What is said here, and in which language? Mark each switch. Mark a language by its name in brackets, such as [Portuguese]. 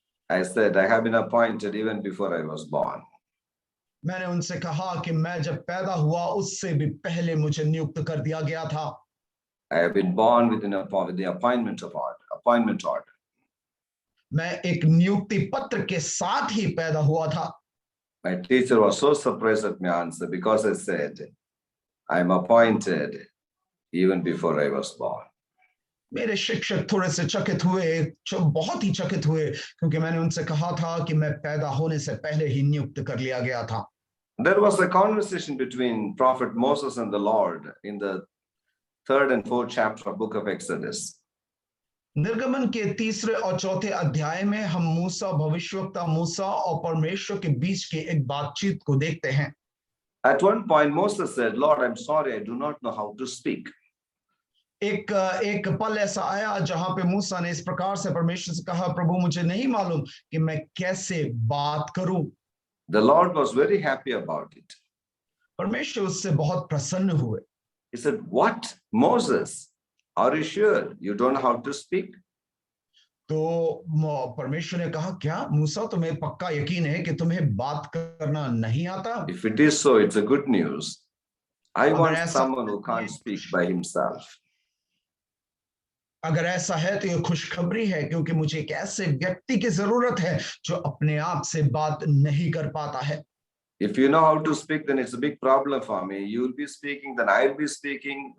[English] I said, I have been appointed even before I was born. [Hindi] मैंने उनसे कहा कि मैं जब पैदा हुआ उससे भी पहले मुझे नियुक्त कर दिया गया था। [English] I have been born with the appointment order. [Hindi] मैं एक नियुक्ति पत्र के साथ ही पैदा हुआ था। [English] My teacher was so surprised at my answer because I said, I am appointed even before I was born. [Hindi] मेरे शिक्षक थोड़े से चकित हुए, बहुत ही चकित हुए, क्योंकि मैंने उनसे कहा था कि मैं पैदा होने से पहले ही नियुक्त कर लिया गया था। [English] There was a conversation between Prophet Moses and the Lord in the 3rd and 4th chapter of book of Exodus. [Hindi] निर्गमन के 3 और 4 अध्याय में हम मूसा, भविष्यवक्ता मूसा और परमेश्वर के बीच की एक बातचीत को देखते हैं। [English] At one point Moses said, Lord, I'm sorry, I do not know how to speak. [Hindi] एक पल ऐसा आया जहां पे मूसा ने इस प्रकार से परमेश्वर से कहा, प्रभु मुझे नहीं मालूम कि मैं कैसे बात करूं। [English] The Lord was very happy about it. [Hindi] परमेश्वर उससे बहुत प्रसन्न हुए। [English] He said, what? Moses, are you sure you don't know how to speak? [Hindi] तो परमेश्वर ने कहा, क्या मूसा तुम्हें पक्का यकीन है कि तुम्हें बात करना नहीं आता? [English] If it is so, it's a good news. I want someone who can't speak by himself. [Hindi] अगर ऐसा है तो ये खुशखबरी है, क्योंकि मुझे एक ऐसे व्यक्ति की जरूरत है जो अपने आप से बात नहीं कर पाता है। [English] If you know how to speak, then it's a big problem for me. You will be speaking, then I'll be speaking.